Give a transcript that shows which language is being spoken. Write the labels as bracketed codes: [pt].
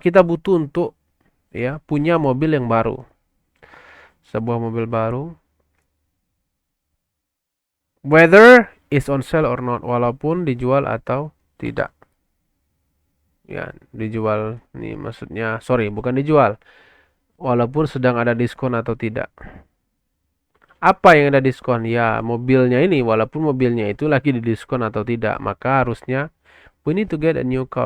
[id] Kita butuh untuk ya punya mobil yang baru. Sebuah mobil baru. [en] Whether is on sale or not. [id] Walaupun dijual atau tidak. Ya, dijual. Nih maksudnya, sorry, bukan dijual. Walaupun sedang ada diskon atau tidak. Apa yang ada diskon? Ya, mobilnya ini. Walaupun mobilnya itu lagi didiskon atau tidak. Maka harusnya [en] we need to get a new car.